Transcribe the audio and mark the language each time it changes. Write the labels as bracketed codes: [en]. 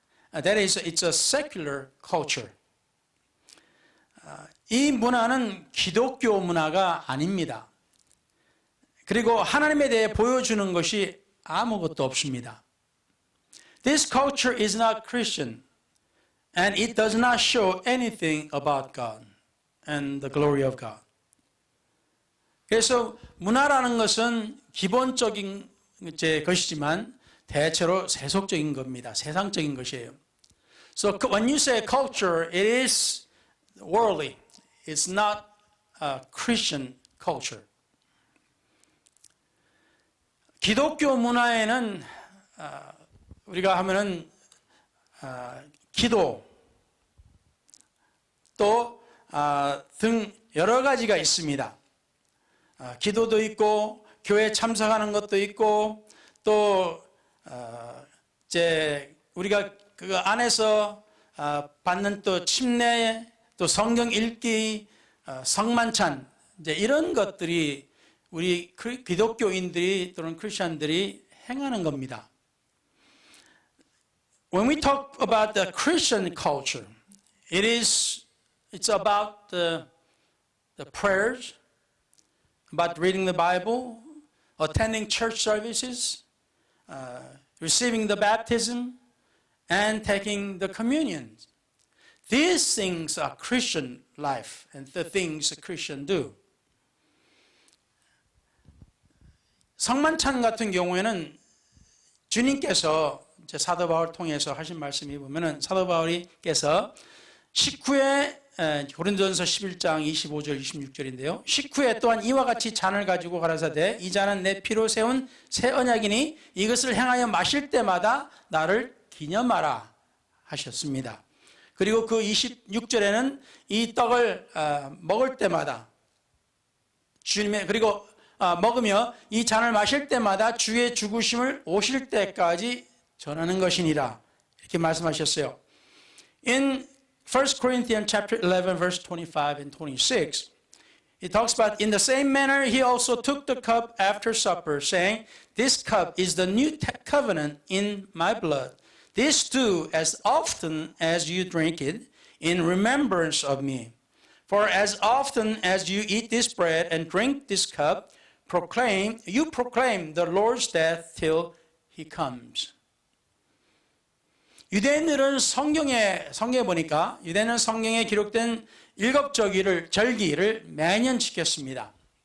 [en] That is, it's a secular culture. [ko] 이 문화는 기독교 문화가 아닙니다. 그리고 하나님에 대해 보여주는 것이 아무것도 없습니다. [en] This culture is not Christian, and it does not show anything about God and the glory of God. [ko] 그래서 문화라는 것은 기본적인 것이지만 대체로 세속적인 겁니다. 세상적인 것이에요. [en] So when you say culture, it is worldly. It's not a Christian culture. [ko] 기독교 문화에는 우리가 하면은 기도 또 등 여러 가지가 있습니다. 기도도 있고 교회 참석하는 것도 있고 또 이제 우리가 그 안에서 받는 또 침례 또 성경 읽기 성만찬 이제 이런 것들이 우리 기독교인들이 또는 크리스천들이 행하는 겁니다. [en] When we talk about the Christian culture, it's about the prayers, about reading the Bible, attending church services, receiving the baptism, and taking the communion. These things are Christian life and the things a Christian do. [ko] 성만찬 같은 경우에는 주님께서 사도 바울을 통해서 하신 말씀이 보면은 사도 바울이께서 식후에 고린도전서 11장 25절 26절인데요. 식후에 또한 이와 같이 잔을 가지고 가라사대 이 잔은 내 피로 세운 새 언약이니 이것을 행하여 마실 때마다 나를 기념하라 하셨습니다. 그리고 그 26절에는 이 떡을 먹을 때마다 주님의 그리고 먹으며 이 잔을 마실 때마다 주의 죽으심을 오실 때까지 전하는 것이니라 이렇게 말씀하셨어요. [en] In 1 Corinthians chapter 11 verse 25 and 26 it talks about in the same manner he also took the cup after supper saying this cup is the new covenant in my blood. This do as often as you drink it in remembrance of me. For as often as you eat this bread and drink this cup you proclaim the Lord's death till he comes. [ko] 유대인들은 성경에 보니까 유대인은 성경에 기록된 7 절기를 매년 지켰습니다.